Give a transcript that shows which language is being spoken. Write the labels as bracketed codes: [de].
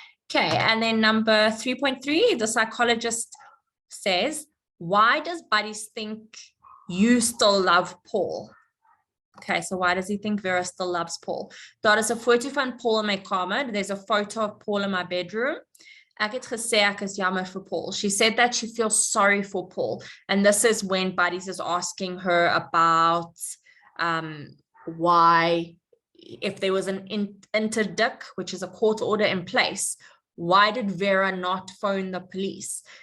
[en] Okay, and then number 3.3, the psychologist says, why does Buddies think you still love Paul? Okay, so why does he think Vera still loves Paul? [af] Daar is 'n foto van Paul in my kamer. [en] There's a photo of Paul in my bedroom. [af] Ek het gesê ek is jammer vir Paul. [en] She said that she feels sorry for Paul. And this is when Buddies is asking her about why, if there was an interdict, which is a court order in place, why did Vera not phone the police?